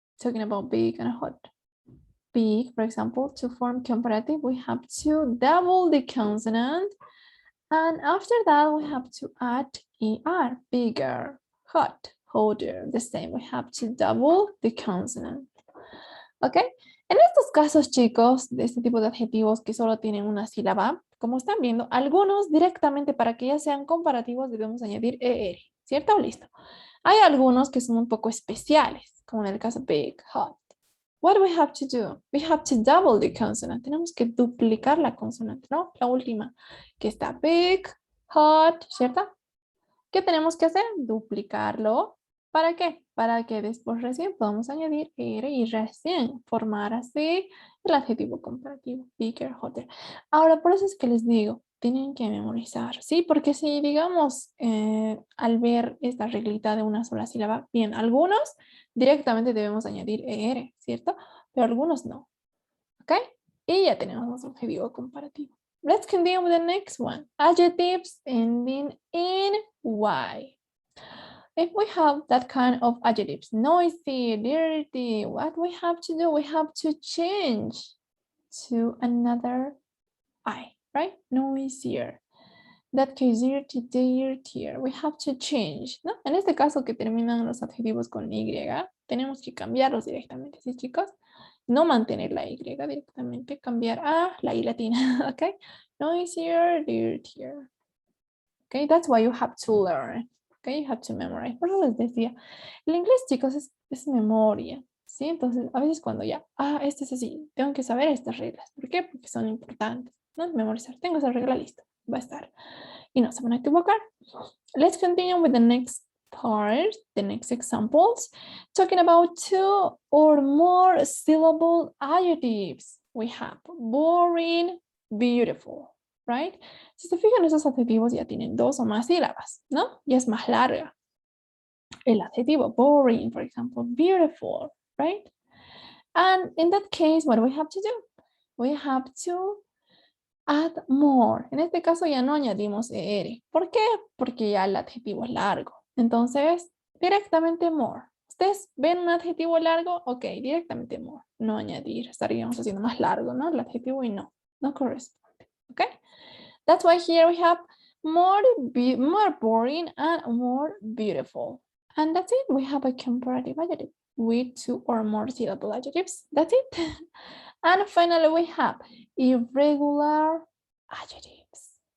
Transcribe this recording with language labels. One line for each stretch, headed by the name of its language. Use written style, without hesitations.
English: Talking about big and hot. Big, for example, to form comparative, we have to double the consonant. And after that, we have to add ER, bigger, hot, hotter. The same, we have to double the consonant.
Spanish: ¿Ok? En estos casos, chicos, de este tipo de adjetivos que solo tienen una sílaba, como están viendo, algunos directamente para que ya sean comparativos debemos añadir ER, ¿cierto? Listo. Hay algunos que son un poco especiales, como en el caso big, hot.
English: What do we have to do? We have to double the consonant.
Spanish: Tenemos que duplicar la consonante, ¿no? La última, que está big, hot, ¿cierto? ¿Qué tenemos que hacer? Duplicarlo. ¿Para qué? Para que después recién podamos añadir ER y recién formar así el adjetivo comparativo, bigger, hotter. Ahora, por eso es que les digo, tienen que memorizar, ¿sí? Porque si, digamos, al ver esta reglita de una sola sílaba, bien, algunos directamente debemos añadir ER, ¿cierto? Pero algunos no, ¿ok? Y ya tenemos nuestro adjetivo comparativo.
English: Let's continue with the next one. Adjectives ending in Y. If we have that kind of adjectives, noisy, dirty, what we have to do? We have to change to another I, right? Noisier. That case, dirty, dirtier. We have to change, ¿no?
Spanish: En este caso que terminan los adjetivos con Y, tenemos que cambiarlos directamente, ¿sí, chicos? No mantener la Y directamente, cambiar a la I latina, ¿ok? Noisier, dirtier. Okay, that's why you have to learn. Okay, you have to memorize. Por eso les decía, el inglés, chicos, es memoria, ¿sí? Entonces, a veces cuando ya, este es así, tengo que saber estas reglas. ¿Por qué? Porque son importantes, ¿no? Memorizar. Tengo esa regla lista, va a estar. Y no se van a equivocar.
English: Let's continue with the next part, the next examples. Talking about 2 or more syllable adjectives. We have boring, beautiful, right?
Spanish: Si se fijan, esos adjetivos ya tienen 2 o más sílabas, ¿no? Ya es más larga. El adjetivo boring,
English: for example,
Spanish: beautiful, right? And in that case, what do we have to do? We have to add more. En este caso ya no añadimos ER. ¿Por qué? Porque ya el adjetivo es largo. Entonces, directamente more. ¿Ustedes ven un adjetivo largo? Ok, directamente more. No añadir. Estaríamos haciendo más largo, ¿no? El adjetivo y no corresponde. Ok.
English: That's why here we have more boring and more beautiful. And that's it. We have a comparative adjective with 2 or more syllable adjectives. That's it. And finally, we have irregular adjectives.